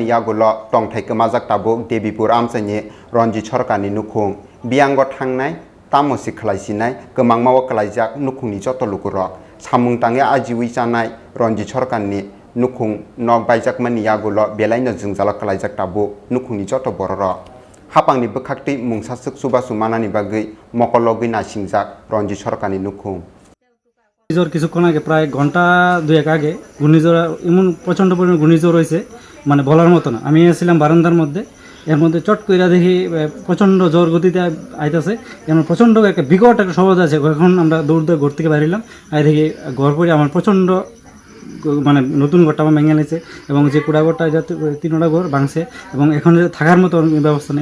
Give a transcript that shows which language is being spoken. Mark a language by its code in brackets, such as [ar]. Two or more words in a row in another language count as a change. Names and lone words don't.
[trp] Yagolo Tongthai Kamajak Tabuk Debipur Amsani Ronjit Sorkarni Nukhung Biango Thangnai Tamosi Khlaisinai Kemangmawa Klaijak Nukhungni Joto Lukurok Samung Tange Ajiwi Janai Ronjit Sorkarni Nukhung Nok Baijakmani Yagolo Belaino Jungzala Klaijak Tabuk Nukhungni Joto Bororok Hapangni Bekakti Mungsasuk Subasumanani Bagai Mokologi Nasingjak Ronjit Sorkarni Nukhung [bn] ঘূর্ণিঝড় কিছুক্ষণ আগে প্রায় ঘন্টা দুয়েক আগে ঘূর্ণিঝড় এমন প্রচণ্ড পরিমাণে ঘূর্ণিঝড় হয়েছে মানে বলার মতো না। আমি এসেছিলাম বারান্দার মধ্যে, এর মধ্যে চট কইরা দেখি প্রচণ্ড জোর গতিতে আইতেছে, এমন প্রচণ্ড একটা বিকট একটা শব্দ আছে। এখন আমরা দৌড় দৌড় ঘর থেকে বেরিলাম, আর দেখি ঘর পরে আমার প্রচণ্ড মানে নতুন ঘরটা আমার ভেঙে নিয়েছে এবং যে কুড়াঘরটা যাতে 3টা ঘর ভাঙছে এবং এখন যে থাকার মতো ব্যবস্থা নেই।